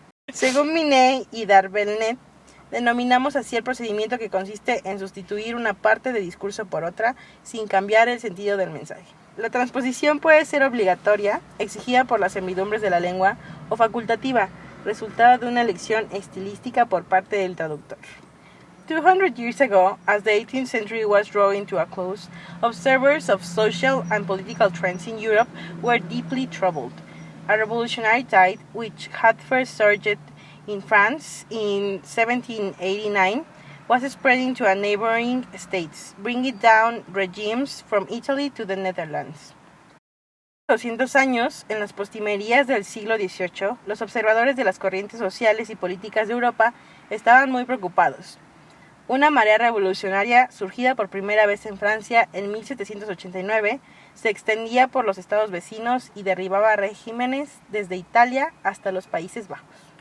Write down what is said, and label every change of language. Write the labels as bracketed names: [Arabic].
[Spanish] Según Binet y Darvelnet, denominamos así el procedimiento que consiste en sustituir una parte de discurso por otra sin cambiar el sentido del mensaje. La transposición puede ser obligatoria, exigida por las servidumbres de la lengua, o facultativa, resultado de una elección estilística por parte del traductor. [English] 200 years ago, as the 18th century was drawing to a close, observers of social and political trends in Europe were deeply troubled. A revolutionary tide, which had first surged in France in 1789, was spreading to neighboring states, bringing down regimes from Italy to the Netherlands. [Spanish] 200 años, en las postrimerías del siglo XVIII, los observadores de las corrientes sociales y políticas de Europa estaban muy preocupados. Una marea revolucionaria, surgida por primera vez en Francia en 1789, se extendía por los estados vecinos y derribaba regímenes desde Italia hasta los Países Bajos.